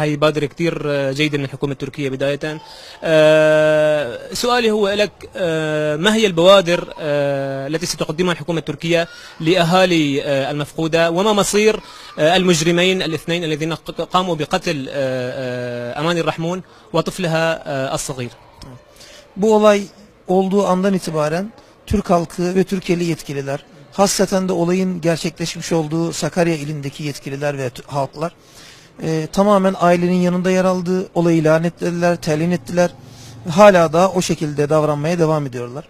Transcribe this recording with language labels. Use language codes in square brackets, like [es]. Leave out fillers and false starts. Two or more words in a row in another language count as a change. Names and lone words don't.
[ar] هي بادرة كثير جيدة من الحكومة التركية. بداية سؤالي هو لك، ما هي البوادر التي ستقدمها الحكومة التركية لأهالي المفقودة، وما مصير المجرمين الاثنين الذين قاموا بقتل أماني الرحمون وطفلها الصغير؟ [tr] Bu olay olduğu andan itibaren Türk halkı ve Türkiye'li yetkililer, hasreten de olayın gerçekleşmiş olduğu Sakarya ilindeki yetkililer ve halklar tamamen ailenin yanında yer aldı. Olayı lanetlediler, telin ettiler. Hala da o şekilde davranmaya devam ediyorlar.